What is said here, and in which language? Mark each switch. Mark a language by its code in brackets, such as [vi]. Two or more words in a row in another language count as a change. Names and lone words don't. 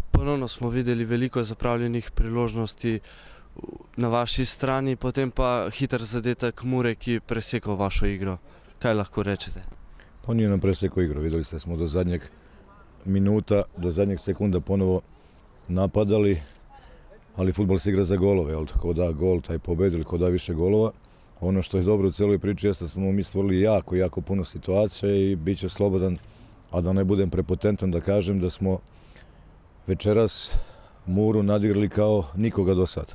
[sl] Ponovno smo videli veliko zapravljenih priložnosti na vaši strani, potem pa hiter zadetek Mure, ki je presekal vašo igro. Kaj lahko rečete? [sr] Pa nije nam presekao igru, vidjeli ste smo do zadnjeg minuta, do zadnjeg sekunda ponovo napadali, ali fudbal se igra za golove, jel? Ko da gol, taj pobedi ili ko da više golova. Ono što je dobro u cijeloj priči jeste da smo mi stvorili jako puno situacija i bit će slobodan, a da ne budem prepotentan da kažem da smo večeras Muru nadigrali kao nikoga do sad.